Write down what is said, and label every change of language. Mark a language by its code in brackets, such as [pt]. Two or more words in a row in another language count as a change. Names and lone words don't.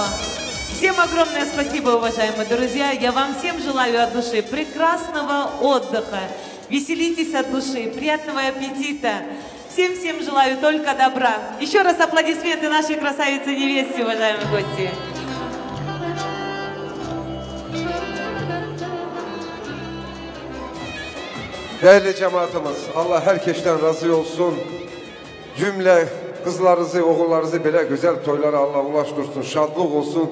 [ru] Всем огромное спасибо, уважаемые друзья. Я вам всем желаю от души прекрасного отдыха. Веселитесь от души, приятного аппетита. Всем желаю только добра. Еще раз аплодисменты нашей красавице-невесте, уважаемые гости. [tr] Değerli cemaatimiz, Allah herkesten razı olsun. Cümle kızlarınızı, oğullarınızı belə güzel toylara Allah ulaştırsın. Şadlık olsun.